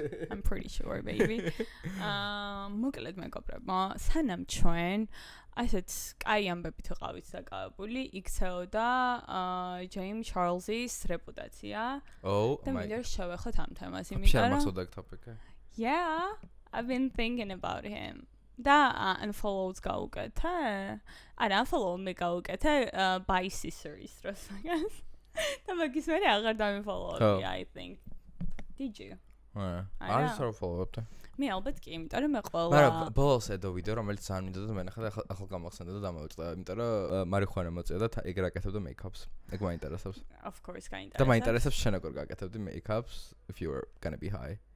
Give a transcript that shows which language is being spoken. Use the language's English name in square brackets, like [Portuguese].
[English] I'm pretty sure, baby. [Georgian] მოკლედ მეგობრებო, სანამ ჩვენ ასეთ კაი ამბებით ვიყავით დაკავებული, იქცეოდა James Charles-ის რეპუტაცია. და მინდა შევეხოთ ამ თემას, იმიტომ რომ [English] Yeah, I've been thinking about him. [Georgian] და unfollows გაუკეთე. არა, unfollow მე გაუკეთე by Caesar-ის დროს მაგას. და მაგის მერე აღარ დამიფოლოვდი, [English] I think. Did you? [Georgian] არ follow-ობდი. მე ალბათ კი, იმიტომ რომ მე ყველა მაგრამ ბოლოს ედო ვიდეო, რომელიც ძალიან მინდოდა და მენახა და ახალ გამახსენდა და დამოვიწყდა, იმიტომ რომ მარიხუანა მოწია და ეგ რა გაკეთებდა make-ups. ეგ მაინტერესებს. [English] Of course, გაინტერესებს. [Georgian] და მაინტერესებს შენ როგორ გაკეთებდი make-ups [English] if you were going to be high.